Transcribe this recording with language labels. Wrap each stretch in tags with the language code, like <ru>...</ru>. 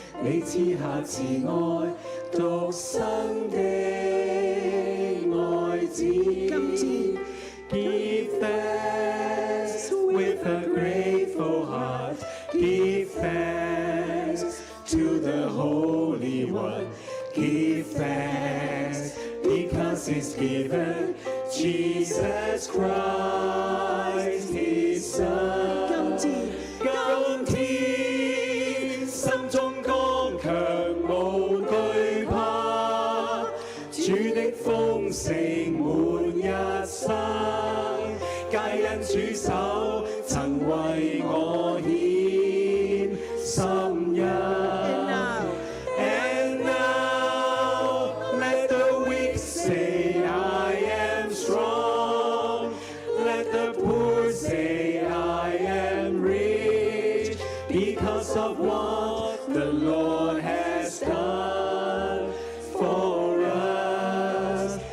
<yue>你賜下慈愛獨生的愛子。今次</yue> <en>Give thanks with a grateful heart. Give thanks to the Holy One. Give thanks because He's given Jesus Christ His Son.</en> <yue>今天心中剛強無懼怕，主的豐盛滿一生，皆因主手曾為我獻心恩。</yue> <en>And now let the weak say I am strong. Let the poor say I am rich because of what the Lord has done for us.</en>